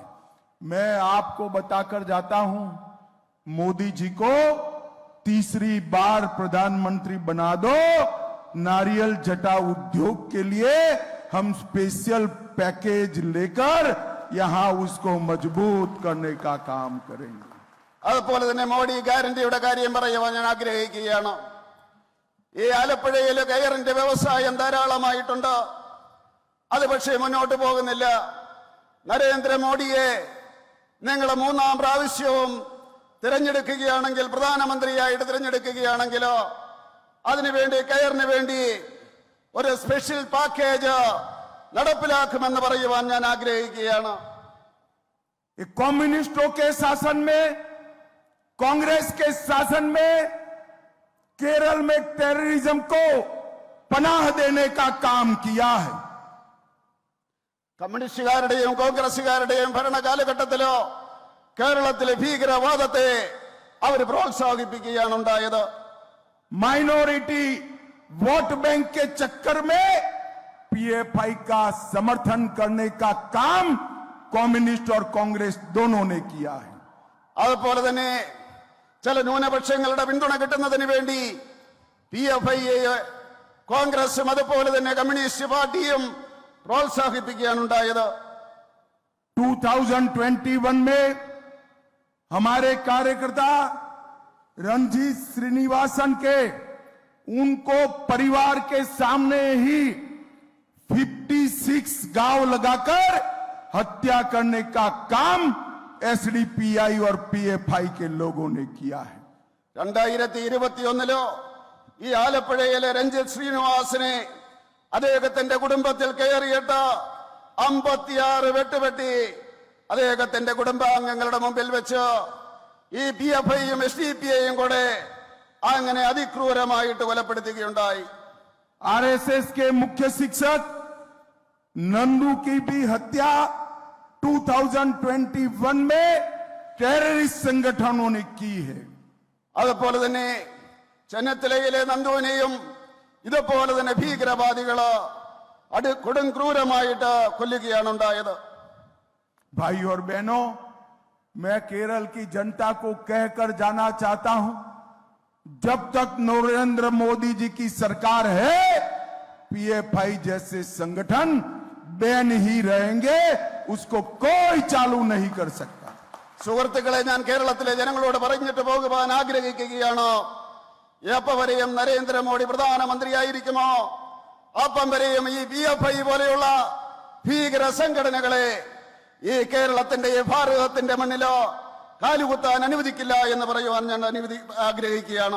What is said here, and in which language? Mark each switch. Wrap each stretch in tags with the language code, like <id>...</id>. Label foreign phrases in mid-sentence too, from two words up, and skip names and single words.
<hi>मैं आपको बताकर जाता हूं, मोदी जी को तीसरी बार प्रधानमंत्री बना दो. नारियल जटा उद्योग के लिए हम</hi> <en>special package</en> <hi>लेकर यहां उसको मजबूत करने का काम करेंगे.</hi> <ml>അതുപോലെ തന്നെ മോഡി ഗ്യാരണ്ടിയുടെ കാര്യം പറയുവാൻ ഞാൻ ആഗ്രഹിക്കുകയാണ്. ഈ ആലപ്പുഴയിലെ കയറിന്റെ വ്യവസായം ധാരാളമായിട്ടുണ്ട്. അത് പക്ഷേ മുന്നോട്ട് പോകുന്നില്ല. നരേന്ദ്രമോദിയെ നിങ്ങൾ 3-ാം പ്രാവശ്യവും തിരഞ്ഞെടുക്കുകയാണെങ്കിൽ, പ്രധാനമന്ത്രിയായിട്ട് തിരഞ്ഞെടുക്കുകയാണെങ്കിലോ അതിനുവേണ്ടി കയറിന് വേണ്ടി ഒരു</ml> <en>special package</en> <ml>നടപ്പിലാക്കുമെന്ന് പറയുവാൻ ഞാൻ ആഗ്രഹിക്കുകയാണ്.</ml> <hi>कम्युनिस्टों के शासन में, कांग्रेस के शासन में केरल में टेररिज्म को पनाह देने का काम किया है.</hi> <ml>കമ്മ്യൂണിസ്റ്റുകാരുടെയും കോൺഗ്രസുകാരുടെയും ഭരണകാലഘട്ടത്തിലോ കേരളത്തിലെ ഭീകരവാദത്തെ അവർ പ്രോത്സാഹിപ്പിക്കുകയാണ് ഉണ്ടായത്.</ml> <en>minority vote bank</en> <hi>के चक्कर में पीएफआई का समर्थन करने का काम कम्युनिस्ट और कांग्रेस दोनों ने किया है.</hi> <ml>അതുപോലെ തന്നെ ചില ന്യൂനപക്ഷങ്ങളുടെ പിന്തുണ കിട്ടുന്നതിന് വേണ്ടി PFI കോൺഗ്രസും അതുപോലെ തന്നെ കമ്മ്യൂണിസ്റ്റ് പാർട്ടിയും പ്രോത്സാഹിപ്പിക്കുകയാണ് ഉണ്ടായത്.</ml> <hi>2021 में हमारे कार्यकर्ता रणजीत श्रीनिवासन के उनको परिवार के सामने ही 56 गांव लगाकर हत्या करने का काम SDPI और PFI के लोगों ने किया है.</hi> <ml>2021 ഈ ആലപ്പുഴയിലെ രഞ്ജിത്ത് ശ്രീനിവാസനെ അദ്ദേഹത്തിന്റെ കുടുംബത്തിൽ കയറിയിട്ട് 56 വെട്ടുവെട്ടി അദ്ദേഹത്തിന്റെ കുടുംബാംഗങ്ങളുടെ മുമ്പിൽ വെച്ച് ഈ PFIയും SDPIയും കൂടെ അങ്ങനെ അതിക്രൂരമായിട്ട് കൊലപ്പെടുത്തുകയുണ്ടായി.</ml> <hi>RSS के मुख्य शिक्षक नंदू की भी हत्या 2021 में टेररिस्ट संगठनों ने की है.</hi> <ml>അതുപോലെ തന്നെ ചെന്നത്തലയിലെ നന്ദുവിനെയും ഇതുപോലെ തന്നെ ഭീകരവാദികള് കൊടും ക്രൂരമായിട്ട് കൊല്ലുകയാണ് ഉണ്ടായത്.</ml> <hi>भाई और बहनों, मैं केरल की जनता को कहकर जाना चाहता हूं, जब तक नरेंद्र मोदी जी की सरकार है, पीएफआई जैसे संगठन बैन ही रहेंगे, उसको कोई चालू नहीं कर सकता.</hi> <ml>സുഹൃത്തുക്കളെ, ഞാൻ കേരളത്തിലെ ജനങ്ങളോട് പറഞ്ഞിട്ട് പോകുവാൻ ആഗ്രഹിക്കുകയാണ്. എപ്പം വരെയും നരേന്ദ്രമോദി പ്രധാനമന്ത്രിയായിരിക്കുമോ അപ്പം വരെയും ഈ PFI പോലെയുള്ള ഭീകര സംഘടനകളെ ഈ കേരളത്തിന്റെ ഭാരതത്തിന്റെ മണ്ണിലോ കാലുകുത്താൻ അനുവദിക്കില്ല എന്ന് പറയുവാൻ ഞാൻ ആഗ്രഹിക്കുകയാണ്.</ml>